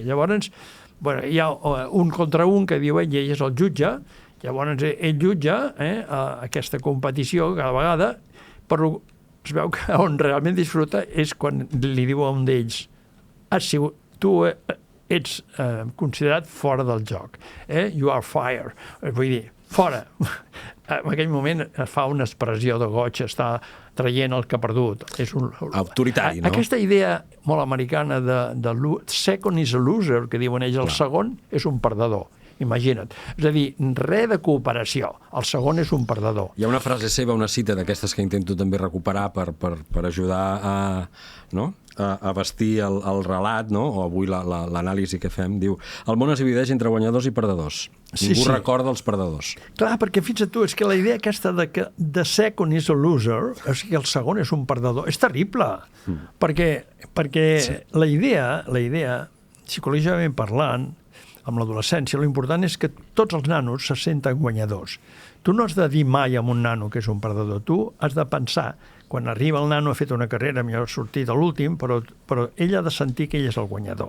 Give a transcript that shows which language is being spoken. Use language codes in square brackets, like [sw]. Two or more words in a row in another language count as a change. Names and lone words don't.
[ca] Llavors, hi ha un contra un que diu ell és el jutge, llavors ell jutja aquesta competició cada vegada, però es veu que on realment disfruta és quan li diu a un d'ells tu ets considerat fora del joc. [en] You are fired. [ca] Vull dir, fora. En aquell moment fa una expressió de goig, està traient el que ha perdut. És autoritari, no? Aquesta idea molt americana de [en] second is a loser, [ca] que diuen ells, el segon és un perdedor. Imagina't. És a dir, res de cooperació. El segon és un perdedor. Hi ha una frase seva, una cita d'aquestes que intento també recuperar per ajudar a vestir el relat, no? O avui l'anàlisi que fem, diu: el món es divideix entre guanyadors i perdedors. Ningú recorda els perdedors. Clar, perquè fins a tu, és que la idea aquesta de que [en] the second is a loser, [ca] o sigui, el segon és un perdedor, és terrible. Perquè la idea, psicològicament parlant, amb l'adolescència, l'important és que tots els nanos se senten guanyadors. Tu no has de dir mai a un nano que és un perdedor. Tu has de pensar, quan arriba el nano, ha fet una carrera, millor ha sortit a l'últim, però ell ha de sentir que ell és el guanyador.